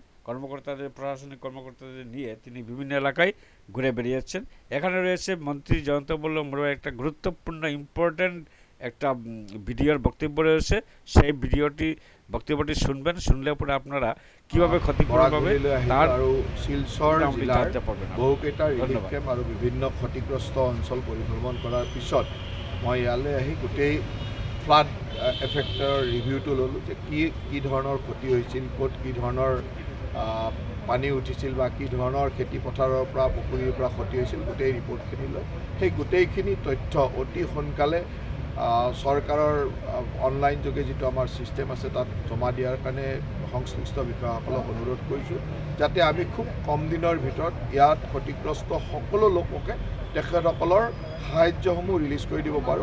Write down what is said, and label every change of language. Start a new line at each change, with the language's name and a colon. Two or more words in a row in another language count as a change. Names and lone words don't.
Bangla: কর্মকর্তাদের, প্রশাসনিক কর্মকর্তাদের নিয়ে তিনি বিভিন্ন এলাকায় ঘুরে বেরিয়েছেন। এখানে রয়েছে মন্ত্রী জয়ন্ত মল্ল বড়ুয়ার একটা গুরুত্বপূর্ণ ইম্পর্ট্যান্ট একটা ভিডিওর বক্তব্য রয়েছে। সেই বক্তব্যটি শুনবেন। শুনলে পরে আপনারা কীভাবে ক্ষতিপূরণ পাবে তার
Assamese: শিলচৰ জিলাৰ বহুকেইটা ৰিলিফ কেম্প আৰু বিভিন্ন ক্ষতিগ্ৰস্ত অঞ্চল পৰিভ্ৰমণ কৰাৰ পিছত মই ইয়ালৈ আহি গোটেই
English: flood effect review
Assamese: ল'লোঁ যে কি ধৰণৰ ক্ষতি হৈছিল, ক'ত কি ধৰণৰ পানী উঠিছিল বা কি ধৰণৰ খেতি পথাৰৰ পৰা পুখুৰীৰ পৰা ক্ষতি হৈছিল, গোটেই ৰিপৰ্টখিনি লৈ সেই গোটেইখিনি তথ্য অতি সোনকালে চৰকাৰৰ অনলাইন যোগে যিটো আমাৰ ছিষ্টেম আছে তাত জমা দিয়াৰ কাৰণে সংশ্লিষ্ট বিষয়াসকলক অনুৰোধ কৰিছোঁ যাতে আমি খুব কম দিনৰ ভিতৰত ইয়াত ক্ষতিগ্ৰস্ত সকলো লোককে তেখেতসকলৰ সাহায্যসমূহ ৰিলিজ কৰি দিব পাৰোঁ।